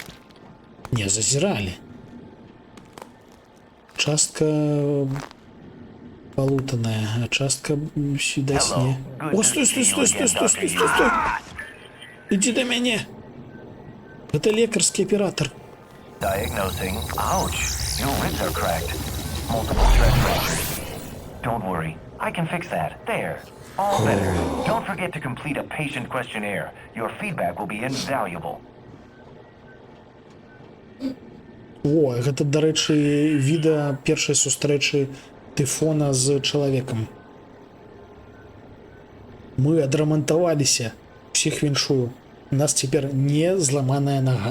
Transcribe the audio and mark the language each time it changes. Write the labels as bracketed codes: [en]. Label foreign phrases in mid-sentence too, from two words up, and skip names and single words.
[be] Не, зазіралі. Частка палутаная, а частка сюдаць не. О, стой! Ідзі да мяне! Гэта лекарскі аператор. [en] Diagnosing. Ouch. Your ribs are cracked. Multiple stress fractures. Don't worry. I can fix that. There. All better. Don't forget to complete a patient questionnaire. Your feedback will be invaluable. [be] О, гэта, дарэчы, відэа першай сустрэчы Тыфона з чалавекам. Мы адрамантаваліся. Усіх віншую. У нас цяпер не зламаная нага.